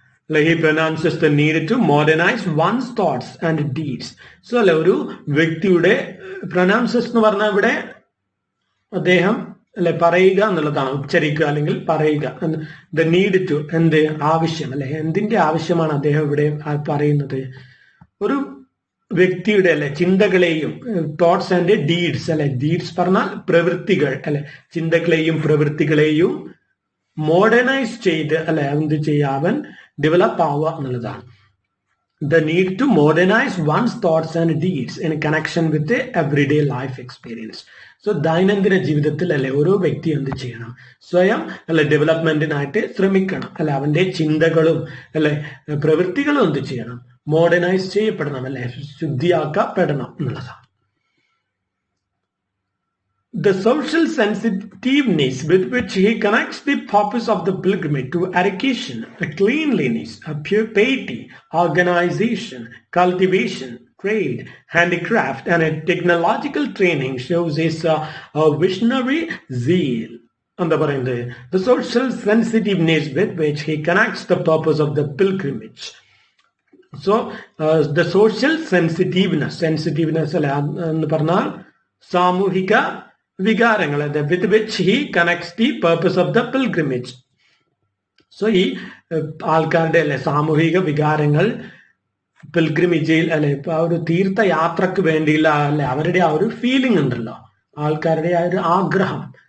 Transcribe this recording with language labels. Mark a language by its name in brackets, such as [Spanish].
[English] He pronounces the need to modernize one's thoughts and deeds. [Malayalam] So അല്ലെ ഒരു വ്യക്തിയുടെ pronounces എന്ന് പറഞ്ഞാൽ ഇവിടെ അദ്ദേഹം അല്ലെ പറയുക എന്നുള്ളതാണ്, ഉച്ചരിക്കുക അല്ലെങ്കിൽ പറയുക. [English] the need to, [Malayalam] എന്ത് ആവശ്യം അല്ലെ, എന്തിന്റെ ആവശ്യമാണ് അദ്ദേഹം ഇവിടെ പറയുന്നത്? ഒരു വ്യക്തിയുടെ അല്ലെ ചിന്തകളെയും [English] thoughts and deeds [Malayalam] അല്ലെ, ഡീഡ്സ് പറഞ്ഞാൽ പ്രവൃത്തികൾ അല്ലെ, ചിന്തകളെയും പ്രവൃത്തികളെയും മോഡേണൈസ് ചെയ്ത് അല്ലെ എന്ത് ചെയ്യുക, അവൻ ഡെവലപ്പ് ആവുക എന്നുള്ളതാണ്. [English] The need to modernize one's thoughts and deeds in connection with the everyday life experience. [Malayalam] So ദൈനംദിന ജീവിതത്തിൽ അല്ലെ ഓരോ വ്യക്തി എന്ത് ചെയ്യണം? സ്വയം അല്ലെ ഡെവലപ്മെന്റിനായിട്ട് ശ്രമിക്കണം അല്ലെ, അവന്റെ ചിന്തകളും അല്ലെ പ്രവൃത്തികളും എന്ത് ചെയ്യണം? മോഡേണൈസ് ചെയ്യപ്പെടണം അല്ലെ, ശുദ്ധിയാക്കപ്പെടണം എന്നുള്ളതാണ്. [English] The social sensitiveness with which he connects the purpose of the pilgrimage to education, cleanliness, piety, organization, cultivation, trade, handicraft, and a technological training shows his visionary zeal. The social sensitiveness with which he connects the purpose of the pilgrimage. So, the social sensitiveness [Malayalam] എന്ന് പറഞ്ഞാൽ സാമൂഹിക വികാരങ്ങൾ, [English] With which he connects the purpose of the pilgrimage. [Malayalam] So ഈ ആൾക്കാരുടെ അല്ലെ സാമൂഹിക വികാരങ്ങൾ പിൽഗ്രിമേജിൽ അല്ലെ ആ ഒരു തീർത്ഥയാത്രക്ക് വേണ്ടിയുള്ള അല്ലെ അവരുടെ ആ ഒരു ഫീലിംഗ് ഉണ്ടല്ലോ, ആൾക്കാരുടെ ആ ഒരു ആഗ്രഹം.